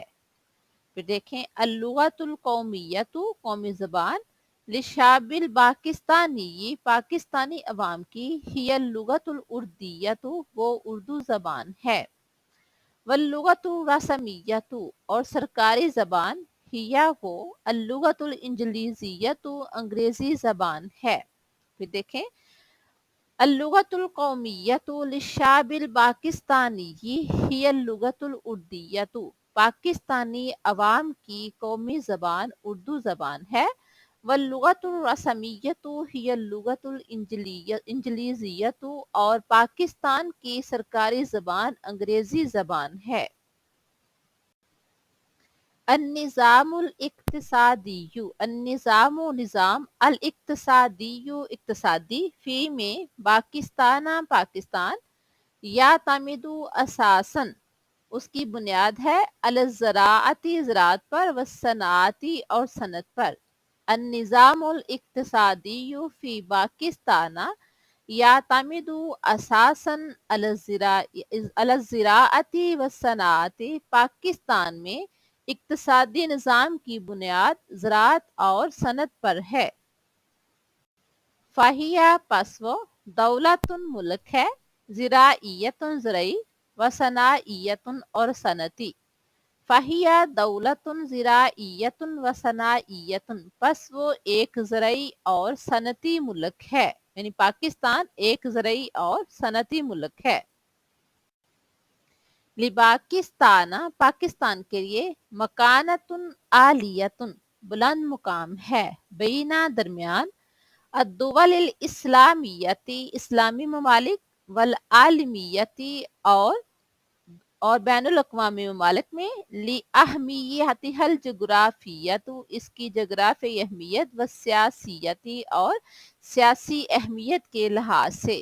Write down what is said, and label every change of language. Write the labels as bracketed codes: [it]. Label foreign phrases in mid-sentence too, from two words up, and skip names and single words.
[ur] پھر دیکھیں [ar] اللغة القومية [ur] قومی زبان, [ar] للشعب الباكستاني, [ur] یہ پاکستانی عوام کی, [ar] هي اللغة الأردية [ur] وہ اردو زبان ہے. [ar] واللغة الرسمية [ur] اور سرکاری زبان, हिया वो, [ar] اللغة الإنجليزية [ur] انگریزی زبان ہے. پھر دیکھیں [ar] اللغة القومية للشعب الباكستاني، هي اللغة الأردية, [ur] پاکستانی عوام کی قومی زبان اردو زبان ہے. [ar] واللغة الرسمية هي اللغة الإنجليزية, [ur] اور پاکستان کی سرکاری زبان انگریزی زبان ہے. [ar] النظام الاقتصادي، النظام نظام، الاقتصادي اقتصادی، في میں، باكستان پاکستان، يعتمد أساسا, [ur] اس کی بنیاد ہے, [ar] अल ज़राअती [ur] زراعت پر, [ar] والصناعة [ur] اور صنعت پر. [ar] النظام الاقتصادي في باكستان يعتمد أساسا الزراعة والصناعة, [ur] پاکستان میں اقتصادی نظام کی بنیاد زراعت اور صنعت پر ہے. فهي پس وہ، دولةٌ ملک ہے, [ar] زراعيةٌ زرعی، وصناعيةٌ [ur] اور صنعتی. [ar] فهي دولةٌ زراعيةٌ وصناعيةٌ, [ur] پس وہ ایک زرعی اور صنعتی ملک ہے، یعنی پاکستان ایک زرعی اور صنعتی ملک ہے. لباكستان، پاکستان کے لیے, [ar] مكانةٌ عاليةٌ, [ur] بلند مقام ہے، بين درمیان, [ar] الدول الإسلامية, [ur] اسلامی ممالک, [ar] والعالمية [ur] اور بین الاقوامی ممالک میں, [ar] لأهميتها الجغرافية, [ur] اس کی جغرافی اہمیت, [ar] والسياسية [ur] اور سیاسی اہمیت کے لحاظ سے.